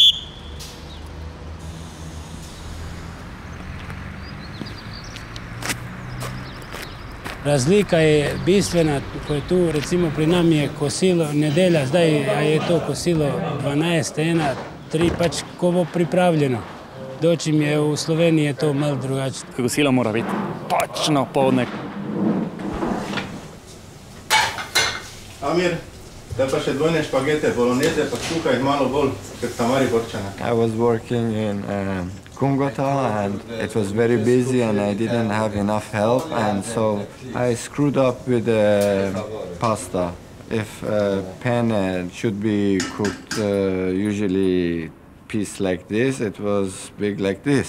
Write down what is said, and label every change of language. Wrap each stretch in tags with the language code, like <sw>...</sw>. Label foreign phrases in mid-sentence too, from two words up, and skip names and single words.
<sl>Razlika je bistvena, ko je tu, recimo pri nam je kosilo nedelja, zdaj je to kosilo 12, 1, 3, pač ko bo pripravljeno. Dočim je v Sloveniji je to malo drugače. Kosilo mora biti točno poldne. Amir, te pa še dvojne špagete, boloneze, pa tukaj malo bolj, ker tamari borčana.</sl> <en>I was working in Kungota, and it was very busy and I didn't have enough help, and so I screwed up with the pasta. If penne should be cooked usually piece like this, it was big like this.</en>